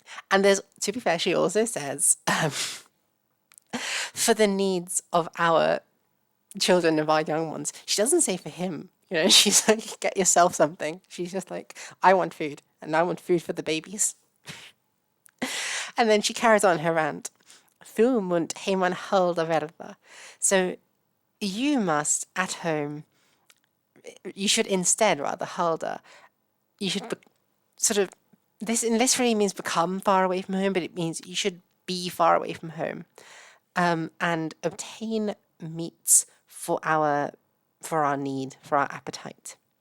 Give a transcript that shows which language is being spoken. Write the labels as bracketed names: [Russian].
[English] And there's, to be fair, she also says, for the needs of our children, of our young ones. She doesn't say for him. You know, she's like, get yourself something. She's just like, I want food, and I want food for the babies. And then she carries on her rant. [Icelandic] Þú munt heiman halda verða. [English] So you must at home, you should instead rather halda, you should sort of, this literally means become far away from home, but it means you should be far away from home, and obtain meats for our need, for our appetite.